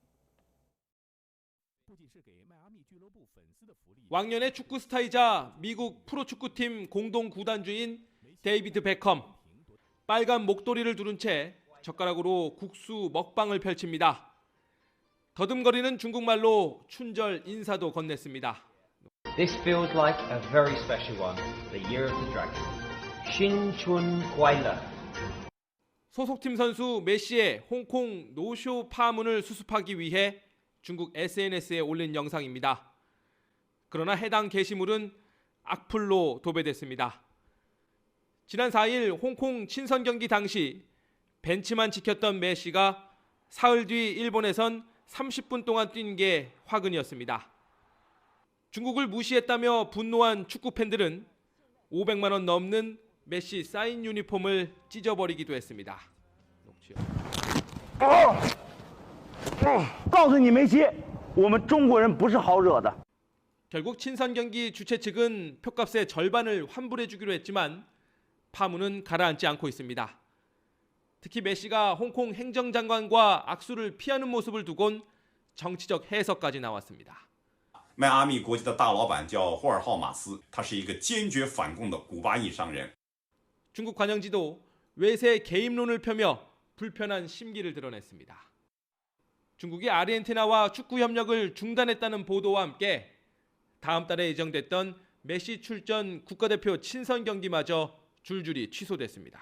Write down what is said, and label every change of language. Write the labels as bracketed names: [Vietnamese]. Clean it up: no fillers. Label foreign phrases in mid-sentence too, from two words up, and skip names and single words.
[Korean] 왕년의 축구 스타이자 미국 프로축구팀 공동 구단주인 데이비드 베컴. 빨간 목도리를 두른 채 젓가락으로 국수 먹방을 펼칩니다. 더듬거리는 중국말로 춘절 인사도 건넸습니다. [English] This feels like a very special one, the year of the dragon. [Chinese] 新春快乐. [Korean] 소속팀 선수 메시의 홍콩 노쇼 파문을 수습하기 위해 중국 SNS에 올린 영상입니다. 그러나 해당 게시물은 악플로 도배됐습니다. 지난 4일 홍콩 친선 경기 당시 벤치만 지켰던 메시가 사흘 뒤 일본에선 30분 동안 뛴 게 화근이었습니다. 중국을 무시했다며 분노한 축구 팬들은 500만 원 넘는 메시 사인 유니폼을 찢어버리기도 했습니다. [Chinese] 告诉你梅西，我们中国人不是好惹的。 [Korean] 결국 친선 경기 주최 측은 표값의 절반을 환불해 주기로 했지만 파문은 가라앉지 않고 있습니다. 특히 메시가 홍콩 행정장관과 악수를 피하는 모습을 두곤 정치적 해석까지 나왔습니다. [Chinese] 迈阿密国际的大老板叫霍尔浩马斯，他是一个坚决反共的古巴裔商人。 [Korean] 중국 관영지도 외세 개입론을 펴며 불편한 심기를 드러냈습니다. 중국이 아르헨티나와 축구 협력을 중단했다는 보도와 함께 다음 달에 예정됐던 메시 출전 국가대표 친선 경기마저 줄줄이 취소됐습니다.